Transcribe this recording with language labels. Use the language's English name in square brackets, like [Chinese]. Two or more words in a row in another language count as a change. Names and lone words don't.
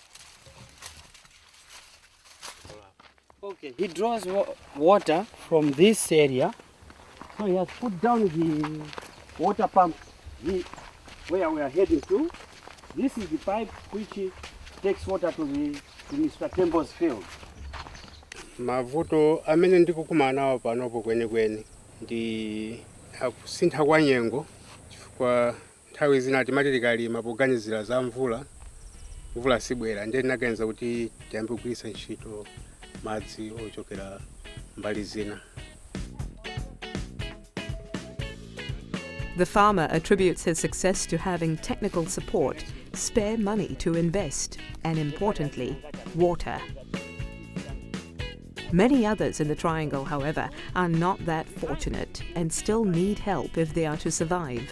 [English] Okay. He draws water from this area, so he has put down the water pump where we are heading to. This is the pipe which takes water to Mr. Tembo's field. [Nyanja] Mavuto amene ndikukumana nawo panopo kwenikweni ndi akusintha kwa nyengo chifukwa nthawi zina timati tikalima poganizira za mvula sibwera ndiye tinaganiza kuti tiyambe kugwiritsa ntchito madzi ochokera mbali zina. [English] The farmer attributes his success to having technical support, spare money to invest, and importantly, water. Many others in the Triangle, however, are not that fortunate and still need help if they are to survive.